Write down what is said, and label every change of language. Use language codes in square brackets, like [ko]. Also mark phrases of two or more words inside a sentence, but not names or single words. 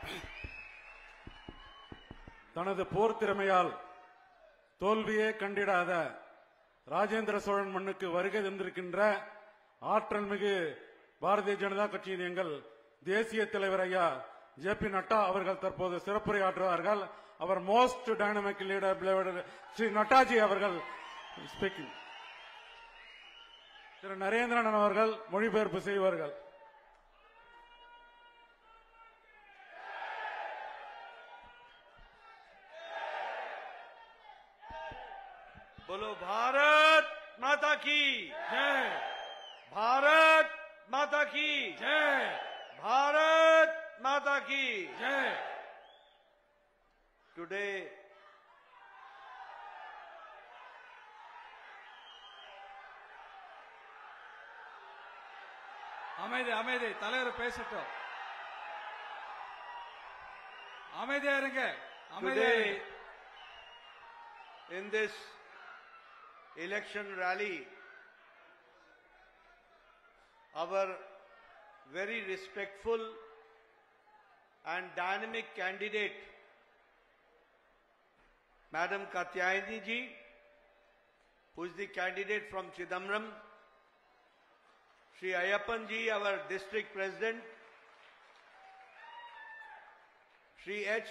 [ta] தனது போர் திறமையால் தோல்வியே கண்டிடாத ராஜேந்திர சோழன் மண்ணுக்கு வருகை தந்திருக்கின்ற ஆற்றல் மிகு பாரதிய ஜனதா கட்சியின் எங்கள் தேசிய தலைவர் ஐயா ஜே.பி. நட்டா அவர்கள் தற்போது சிறப்புரையாற்றுவார்கள். அவர் [en] most dynamic leader [ta] ஸ்ரீ நட்டாஜி அவர்கள் ஸ்பீக்கிங். திரு நரேந்திரன் அவர்கள் மொழிபெயர்ப்பு செய்வார்கள். [hi] बोलो भारत माता की जय, भारत माता की जय, भारत माता की जय. [en] Today [ta] அமைதி தலைவர் பேசட்டும். அமைதியா இருங்க. [en] today in this election rally, our very respectful and dynamic candidate, Madam Katyayani ji, who is the candidate from Chidambaram, Shri Ayappan ji, our district president, Shri H.